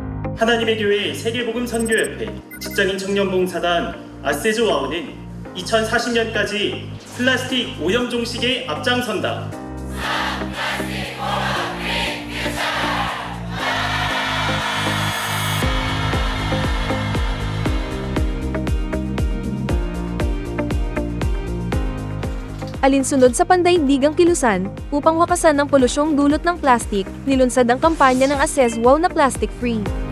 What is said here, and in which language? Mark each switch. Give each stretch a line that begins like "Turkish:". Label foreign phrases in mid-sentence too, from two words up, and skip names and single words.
Korean: 하나님의 교회 세계복음 선교협회 직장인 청년봉사단 아세즈 와우는 2040년까지 플라스틱 오염 종식에 앞장선다.
Filipino: Alinsunod sa pandaigdigang kilusan, upang wakasan ang polusyong dulot ng plastic, nilunsad ang kampanya ng Access Wow na Plastic Free.